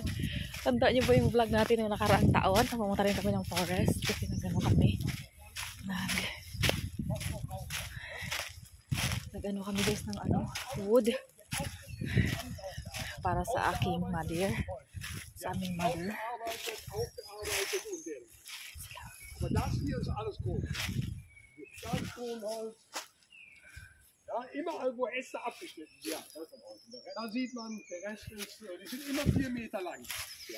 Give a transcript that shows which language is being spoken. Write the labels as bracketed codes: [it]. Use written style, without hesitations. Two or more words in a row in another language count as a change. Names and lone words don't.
[tl] Tanda niyo ba yung vlog natin yung nakaraang taon? Pumunta rin kami ng forest kasi nagano kami. Nagano kami guys ng wood para sa aking mother. Sa aming mother. [de] Aber das hier ist alles Grün. Stahlspurenholz. Ja, überall, wo Äste abgeschnitten sind. Da sieht man, der Rest ist, die sind immer 4 Meter lang. Ja.